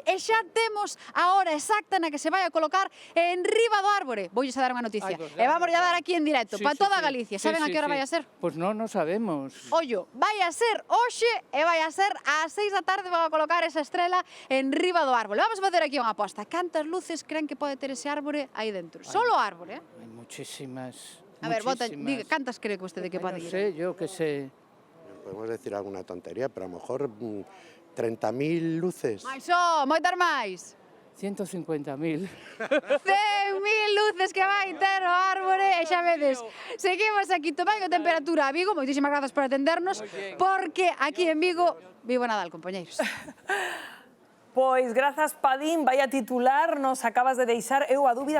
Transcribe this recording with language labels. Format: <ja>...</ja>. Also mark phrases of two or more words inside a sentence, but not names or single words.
<gl>E xa temos a hora exacta na que se vai a colocar en riba do árbore. Voulles a dar unha noticia. E vamos a dar aquí en directo, para toda Galicia. Saben a que hora vai a ser?</gl> <es>Pues no sabemos.</es> <gl>Ollo, vai a ser hoxe e vai a ser ás 6 da tarde van a colocar esa estrela en riba do árbore. Vamos a facer aquí unha aposta. Cantas luces creen que pode ter ese árbore aí dentro? Solo o árbore, eh?</gl> <es>Hay muchísimas.</es> <gl>A ver, bota, diga, cantas cree que vostede que pode ir?</gl> <es>No sé, yo que sé. Podemos decir alguna tontería, pero a lo mejor 30.000 luces.</es> <gl>Mais moitas máis. 150.000. 100.000 luces que vai ter o árbore e xa vedes, seguimos aquí tomando temperatura a Vigo, moitísimas grazas por atendernos, porque aquí en Vigo, vivo Nadal, compañeiros. Pois grazas, Padín, vaya titular, nos acabas de deixar eu a dúbida.</gl>